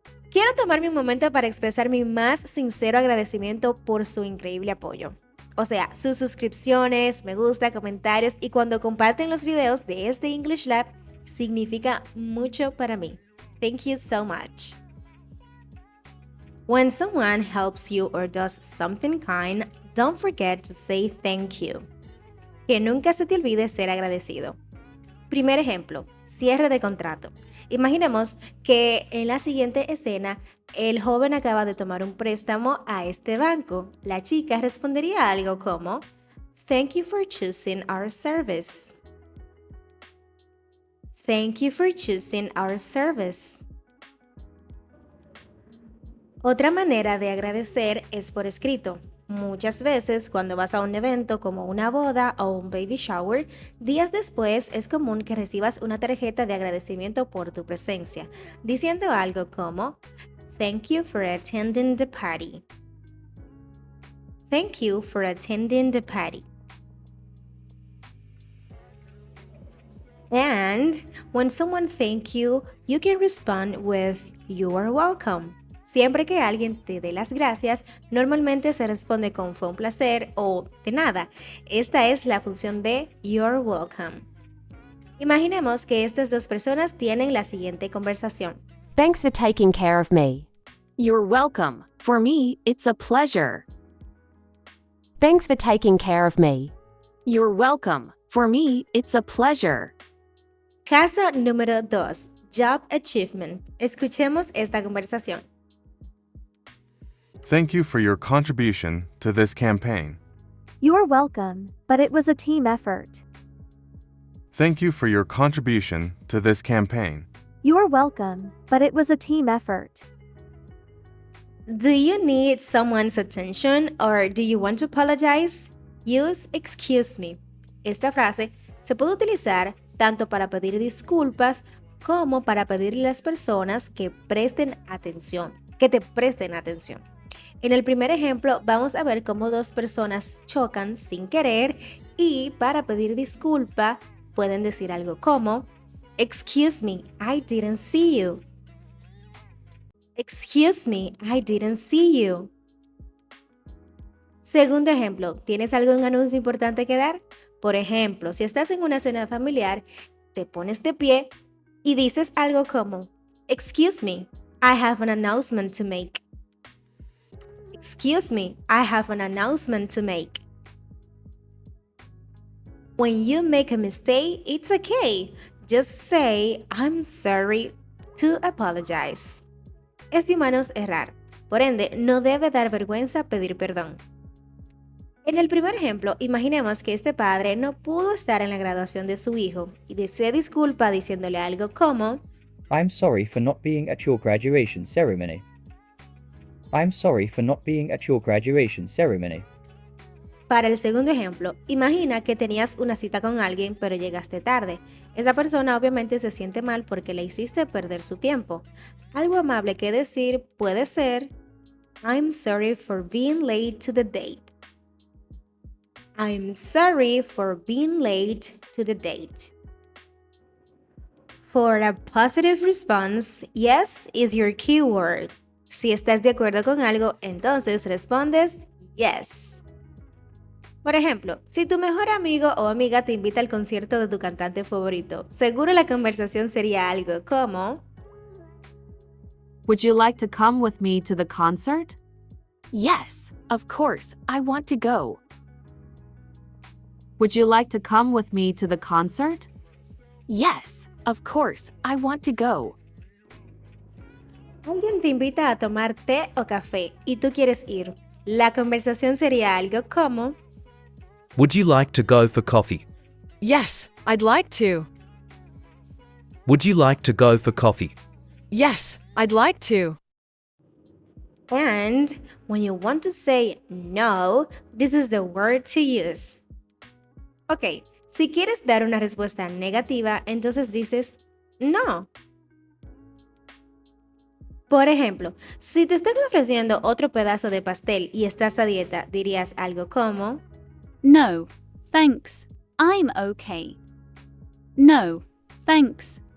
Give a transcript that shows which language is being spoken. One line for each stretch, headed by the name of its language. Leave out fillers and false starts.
Spanish: Quiero tomarme un momento para expresar mi más sincero agradecimiento por su increíble apoyo. O sea, sus suscripciones, me gusta, comentarios y cuando comparten los videos de este
English: English Lab
Spanish: significa mucho para mí.
English: Thank you so much. When someone helps you or does something kind, don't forget to say thank you.
Spanish: Que nunca se te olvide ser agradecido. Primer ejemplo, cierre de contrato. Imaginemos que en la siguiente escena el joven acaba de tomar un préstamo a este banco. La chica respondería algo como
English: thank you for choosing our service. Thank you for choosing our service. Otra manera de agradecer es por escrito. Muchas veces cuando vas a un evento como una boda o un baby shower, días después es común que recibas una tarjeta de agradecimiento por tu presencia, diciendo algo como thank you for attending the party. Thank you for attending the party. And when someone thank you, you can respond with you are welcome.
Spanish: Siempre que alguien te dé las gracias, normalmente se responde con fue un placer o de nada. Esta es la función de
English: you're welcome.
Spanish: Imaginemos que estas dos personas tienen la siguiente conversación.
English: Thanks for taking care of me. You're welcome. For me, it's a pleasure. Thanks for taking care of me. You're welcome. For me, it's a pleasure.
Spanish: Caso número 2.
English: Job achievement.
Spanish: Escuchemos esta conversación.
English: Thank you for your contribution to this campaign. You're welcome, but it was a team effort. Thank you for your contribution to this campaign. You're welcome, but it was a team effort. Do you need someone's attention or do you want to apologize? Use excuse me.
Spanish: Esta frase se puede utilizar tanto para pedir disculpas como para pedirle a las personas que presten atención, que te presten atención. En el primer ejemplo vamos a ver cómo dos personas chocan sin querer y para pedir disculpa pueden decir algo como
English: Excuse me, I didn't see you. Excuse me, I didn't see you.
Spanish: Segundo ejemplo, ¿tienes algún anuncio importante que dar? Por ejemplo, si estás en una cena familiar, te pones de pie y dices algo como
English: Excuse me, I have an announcement to make. Excuse me, I have an announcement to make. When you make a mistake, it's okay. Just say, I'm sorry to apologize.
Spanish: Es de humanos errar. Por ende, no debe dar vergüenza pedir perdón. En el primer ejemplo, imaginemos que este padre no pudo estar en la graduación de su hijo y se disculpa diciéndole algo como
English: I'm sorry for not being at your graduation ceremony. I'm sorry for not being at your graduation ceremony.
Spanish: Para el segundo ejemplo, imagina que tenías una cita con alguien pero llegaste tarde. Esa persona obviamente se siente mal porque le hiciste perder su tiempo. Algo amable que decir puede ser
English: I'm sorry for being late to the date. I'm sorry for being late to the date. For a positive response, yes is your keyword.
Spanish: Si estás de acuerdo con algo, entonces respondes
English: yes.
Spanish: Por ejemplo, si tu mejor amigo o amiga te invita al concierto de tu cantante favorito, seguro la conversación sería algo como
English: Would you like to come with me to the concert? Yes, of course, I want to go. Would you like to come with me to the concert? Yes, of course, I want to go.
Spanish: Alguien te invita a tomar té o café y tú quieres ir. La conversación sería algo como
English: Would you like to go for coffee? Yes, I'd like to. Would you like to go for coffee? Yes, I'd like to. And when you want to say no, this is the word to use.
Spanish: Ok, si quieres dar una respuesta negativa, entonces dices no. Por ejemplo, si te están ofreciendo otro pedazo de pastel y estás a dieta, dirías algo como
English: No, thanks. I'm okay. No, thanks.